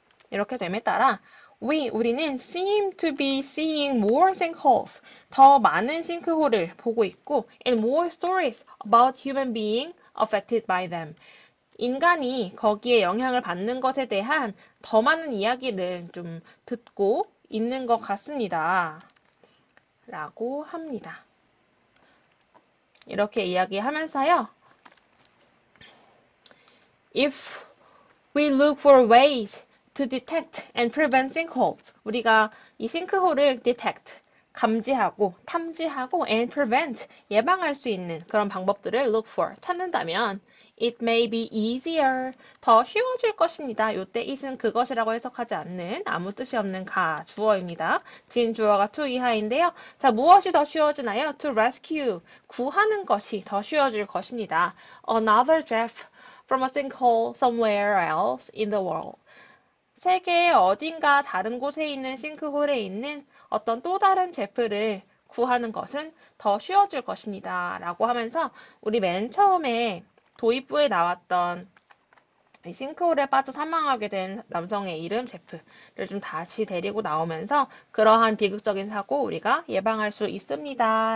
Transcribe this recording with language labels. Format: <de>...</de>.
<ko>이렇게 됨에 따라 우리는</ko> <en>seem to be seeing more sinkholes,</en> <ko>더 많은 싱크홀을 보고 있고</ko> <en>and more stories about human being affected by them.</en> <ko>인간이 거기에 영향을 받는 것에 대한 더 많은 이야기를 좀 듣고 있는 것 같습니다. 라고 합니다. 이렇게 이야기하면서요.</ko> <en>If we look for ways to detect and prevent sinkholes,</en> <ko>우리가 이 싱크홀을</ko> <en>detect,</en> <ko>감지하고, 탐지하고</ko> <en>and prevent,</en> <ko>예방할 수 있는 그런 방법들을</ko> <en>look for,</en> <ko>찾는다면</ko> <en>it may be easier,</en> <ko>더 쉬워질 것입니다. 요때 it은 그것이라고 해석하지 않는 아무 뜻이 없는 주어입니다. 진 주어가 to 이하인데요. 자, 무엇이 더 쉬워지나요?</ko> <en>To rescue,</en> <ko>구하는 것이 더 쉬워질 것입니다.</ko> <en>Another Jeff from a sinkhole somewhere else in the world.</en> <ko>세계의 어딘가 다른 곳에 있는 싱크홀에 있는 어떤 또 다른 제프를 구하는 것은 더 쉬워질 것입니다. 라고 하면서 우리 맨 처음에 도입부에 나왔던 싱크홀에 빠져 사망하게 된 남성의 이름 제프를 좀 다시 데리고 나오면서 그러한 비극적인 사고 우리가 예방할 수 있습니다.</ko>